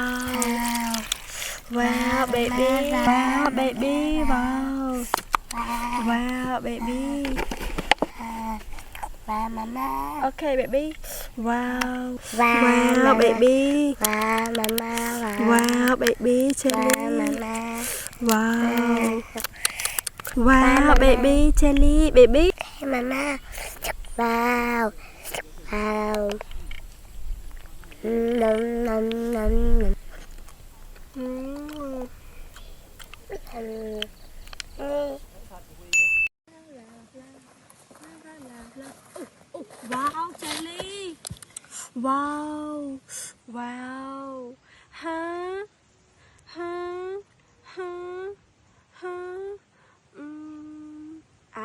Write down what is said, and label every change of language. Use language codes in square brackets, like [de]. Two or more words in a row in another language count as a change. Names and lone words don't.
[en] Wow. Wow, baby. Wow, baby. Wow. ว้าว Wow, baby. [th] ว้าวมามา [en] Okay, baby. Wow. ว้าว Wow, baby. [th] ว้าวมามาว้าว [en] Wow, baby [th] ว้าวมา [en] jelly. [th] มา [en] Wow. Wow, baby jelly, baby. [th] ให้มามาว้าวว้าวน้ำน้ำน้ำน้ำ Mm. นี่ [en] Wow, jelly. Wow. Wow. Huh? Huh? Huh? Huh? Ah.